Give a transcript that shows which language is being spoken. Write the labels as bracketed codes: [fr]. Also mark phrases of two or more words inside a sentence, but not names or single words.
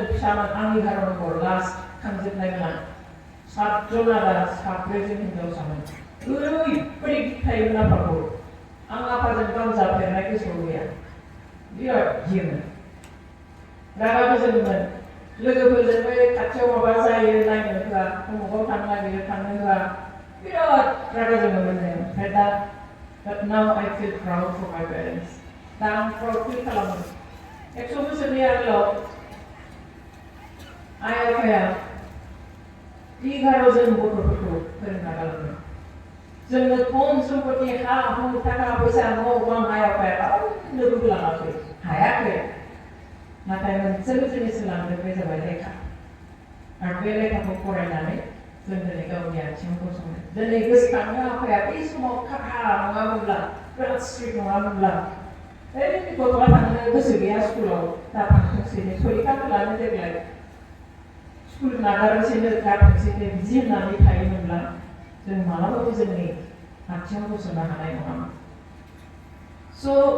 [brx] फिसामोन आं 11 नम्बर लास्ट थांजोबनायमोन आं 7 जन आदा 3 जों हिनजावसामोन ओरैबायदि गिखायोमोन आफाखौ आं आफाजों गावजाफेरनाय गोसोआव गैया बिराद गियोमोन रागाबो जोङोमोन लोगोफोरजोंबो खाथियाव माबा जायो नायनो होआ प्रमकआव थांनो नागिरो थांनो होआ बिराद रागा जोङोमोन जों ओमफ्राय दा [en] but now I feel proud for my parents [brx] दा आं [en] proud feel [brx] खालामो 100 बोसोरनि आगोलाव आइ आफाया 11 जन गथ'फोरखौ फोरोंना गालांदों जोंनो धन सम्पति हा हु थाखा फैसा न' बां आइ आफाया रावनोबो होलाङाखै हायाखै नाथाय मोनसेल' जिनिस होलांदों बे जाबाय लेखा आरो बे लेखाखौ फरायनानै जों दिनै गावनि आथिङाव गसंदों दिनै गोसोखाङो आफाया बै समाव खाथा नङामोनब्ला बिराद स्ट्रिक्ट नङामोनब्ला ओरैनो गथ'आ थांनो गोसो गैया स्कुलाव दा थांथोंसैनो फरिखाखौ लानो देग्लाय स्कुल नागारनोसैनो गारथोंसैनो बिदि होननानै थायोमोनब्ला जों मालाबाबो जोंनि आथिङाव गसंनो हानाय नङामोन स'